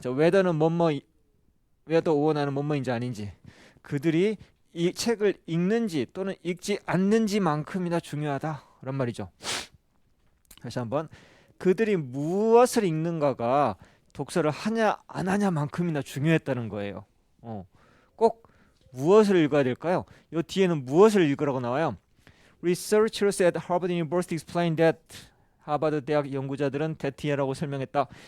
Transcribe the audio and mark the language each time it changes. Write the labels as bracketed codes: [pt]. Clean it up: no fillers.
[ko] 자, whether는 뭐뭐, whether 오어나는 뭐뭐인지 아닌지, 그들이 이 책을 읽는지 또는 읽지 않는지만큼이나 중요하다. 그런 말이죠. 다시 한번, 그들이 무엇을 읽는가가 독서를 하냐 안 하냐만큼이나 중요했다는 거예요. 꼭 무엇을 읽어야 될까요? 이 뒤에는 무엇을 읽으라고 나와요. [en] Researchers at Harvard University explained that. [ko] 하버드 대학 연구자들은 that이라고 설명했다.